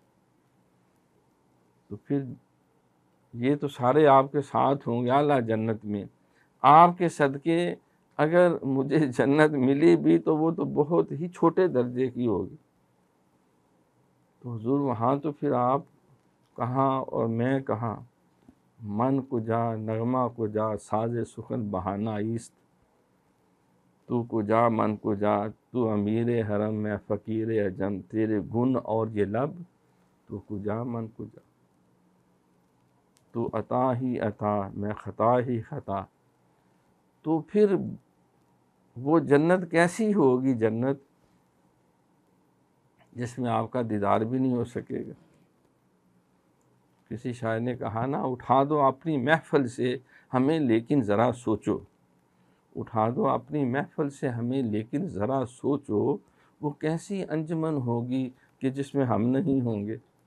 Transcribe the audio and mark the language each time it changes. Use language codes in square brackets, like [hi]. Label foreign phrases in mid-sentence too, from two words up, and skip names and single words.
[ur] تو پھر یہ تو سارے آپ کے ساتھ ہوں گے اعلیٰ جنت میں، آپ کے صدقے اگر مجھے جنت ملی بھی تو وہ تو بہت ہی چھوٹے درجے کی ہوگی۔ تو حضور وہاں تو پھر آپ کہاں اور میں کہاں، [fa] من کجا نغمہ کجا ساز سخن بہانہ ایست، تو کجا من کجا [ur] تو امیر حرم میں فقیر عجم، تیرے گن اور یہ لب [fa] تو کجا من کجا، [ur] تو عطا ہی عطا میں خطا ہی خطا۔ تو پھر وہ جنت کیسی ہوگی، جنت جس میں آپ کا دیدار بھی نہیں ہو سکے گا۔ کسی شاعر نے کہا نا، اٹھا دو اپنی محفل سے ہمیں لیکن ذرا سوچو، اٹھا دو اپنی محفل سے ہمیں لیکن ذرا سوچو، وہ کیسی انجمن ہوگی کہ جس میں ہم نہیں ہوں گے۔